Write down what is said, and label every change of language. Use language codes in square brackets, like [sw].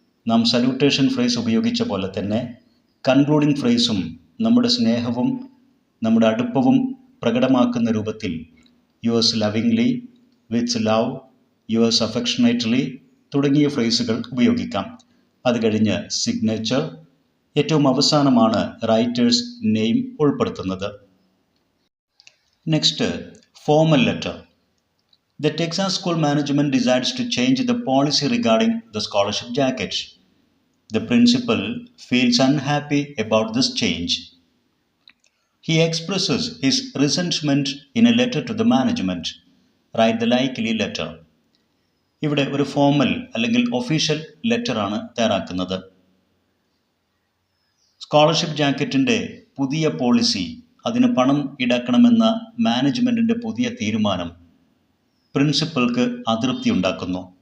[ml] നാം salutation phrase ഉപയോഗിച്ച പോലെ തന്നെ കൺക്ലൂഡിങ് ഫ്രേസും നമ്മുടെ സ്നേഹവും നമ്മുടെ അടുപ്പവും പ്രകടമാക്കുന്ന രൂപത്തിൽ [en] yours lovingly, with love, yours affectionately [ml] തുടങ്ങിയ ഫ്രേസുകൾ ഉപയോഗിക്കാം. അത് കഴിഞ്ഞ് സിഗ്നേച്ചർ, ഏറ്റവും അവസാനമാണ് റൈറ്റേഴ്സ് നെയിം ഉൾപ്പെടുത്തുന്നത്. [en] Next, formal letter. The Texas school management decides to change the policy regarding the scholarship jacket. The principal feels unhappy about this change. He expresses his resentment in a letter to the management. Write the likely letter. [ml] ഇവിടെ ഒരു formal അല്ലെങ്കിൽ official ലെറ്ററാണ് തയ്യാറാക്കുന്നത്. Scholarship ജാക്കറ്റിൻ്റെ പുതിയ policy, അതിന് പണം ഈടാക്കണമെന്ന മാനേജ്മെൻറ്റിൻ്റെ പുതിയ തീരുമാനം പ്രിൻസിപ്പൽക്ക് അതൃപ്തി ഉണ്ടാക്കുന്നു.